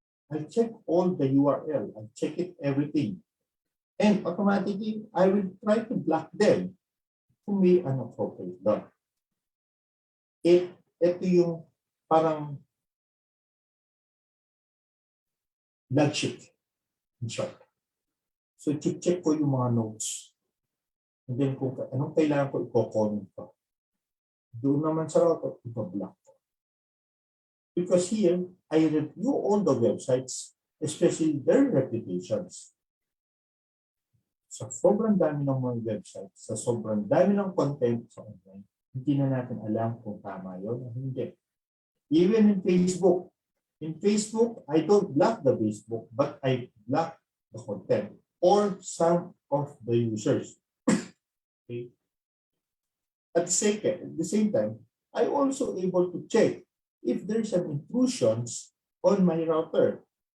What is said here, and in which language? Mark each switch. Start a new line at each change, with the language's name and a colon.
English: I check all the URL. I check it everything. And automatically, I will try to block them
Filipino: kung may inappropriate doon. Ito yung parang log sheet,
English: in short.
Filipino: So, check ko yung mga notes.
English: And then
Filipino: kung anong kailangan ko, i-comment ko. Doon naman sa router, ito-block ko.
English: Because here, I review all the websites, especially their reputations.
Filipino: Sa sobrang dami ng mga websites, sa sobrang dami ng content sa online, hindi na natin alam kung tama yun o hindi.
English: Even in Facebook. In Facebook, I don't block the Facebook, but I block the content or some of the users. Okay? At the same time, I also able to check if there's some intrusions on my router.